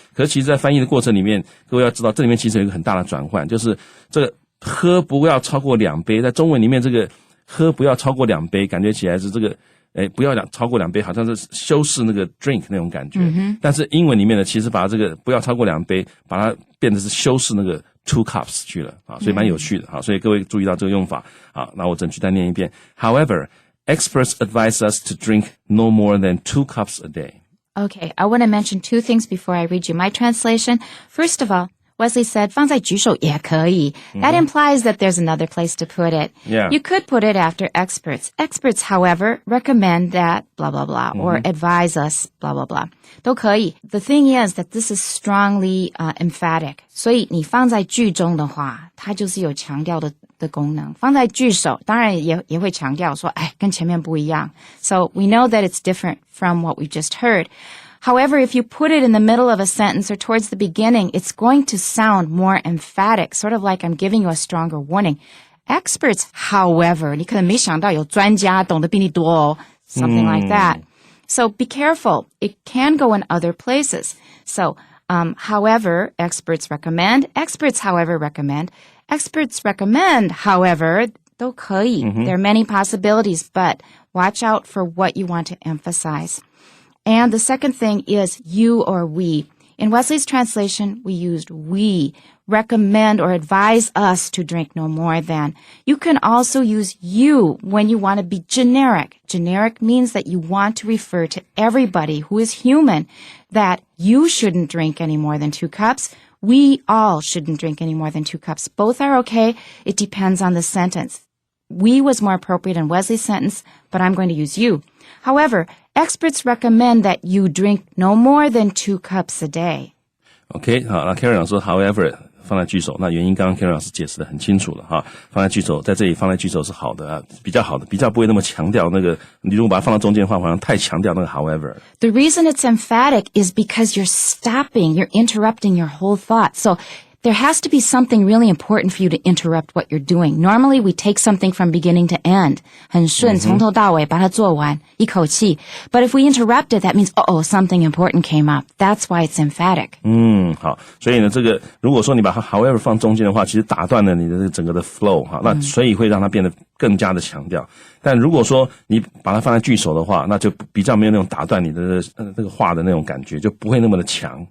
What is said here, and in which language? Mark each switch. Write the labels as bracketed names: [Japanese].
[Chinese] 可是其实在翻译的过程里面，各位要知道这里面其实有一个很大的转换，就是这个喝不要超过2杯，在中文里面这个喝不要超过2杯感觉起来是这个不要超过2杯，好像是修饰那个 drink 那种感觉。但是英文里面呢，其实把这个不要超过2杯，把它变成是修饰那个 2 cups 去了所以蛮有趣的所以各位注意到这个用法那我整句再念一遍。 [English] However, experts advise us to drink no more than 2 cups a day. Okay, I want to mention 2 things before I read you my translation. First of all, Wesley said [Chinese] 放在句首也可以. [English] That implies that there's another place to put it. Yeah. You could put it after experts. Experts, however, recommend that blah, blah, blah, or advise us blah, blah, blah. [Chinese] 都可以. [English] The thing is that this is strongly emphatic. [Chinese] 所以你放在句中的话，它就是有强调的功能。放在句首，当然也会强调说，跟前面不一样。 [English] So we know that it's different from what we just heard.However, if you put it in the middle of a sentence or towards the beginning, it's going to sound more emphatic, sort of like I'm giving you a stronger warning. Experts, however, [Chinese] 你可能没想到有专家懂得比你多哦 [English] something like that. So be careful. It can go in other places. So, however, experts recommend. Experts, however, recommend. Experts recommend, however, [Chinese] 都可以. [English] There are many possibilities, but watch out for what you want to emphasize.And the second thing is you or we. In Wesley's translation, we used we, recommend or advise us to drink no more than. You can also use you when you want to be generic. Generic means that you want to refer to everybody who is human, that you shouldn't drink any more than 2 cups. We all shouldn't drink any more than 2 cups. Both are okay. It depends on the sentence. We was more appropriate in Wesley's sentence, but I'm going to use you. However, experts recommend that you drink no more than 2 cups a day. [Chinese] OK, 好，那 Karen 老师说 however 放在句首，那原因刚刚 Karen 老师解释得很清楚了放在句首，在这里放在句首是好的比较好的，比较不会那么强调那个，你如果把它放到中间的话，好像太强调那个 however. [English] The reason it's emphatic is because you're interrupting your whole thought. So there has to be something really important for you to interrupt what you're doing. Normally, we take something from beginning to end. [Chinese] 很顺，从头到尾把它做完，一口气。 [English] But if we interrupt it, that means, something important came up. That's why it's emphatic. [Chinese] 好，所以呢，这个如果说你把它 however 放中间的话，其实打断了你的这个整个的 flow 那所以会让它变得更加的强调。但如果说你把它放在句首的话，那就比较没有那种打断你的这个话的那种感觉，就不会那么的强。